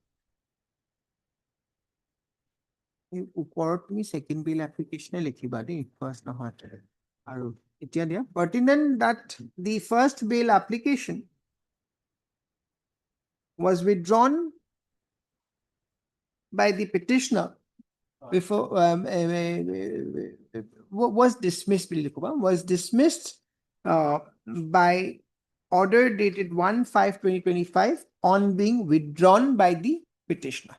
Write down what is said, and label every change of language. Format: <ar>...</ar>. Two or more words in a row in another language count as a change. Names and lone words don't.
<as>ওপৰত তুমি</as> <en>second bill application</en> <as>লিখিবা দেই first নহয় আৰু এতিয়া দিয়া</as> <en>pertinent that the first bail application was withdrawn by the petitioner before was dismissed by order dated 1/5/2025 on being withdrawn by the petitioner.</en>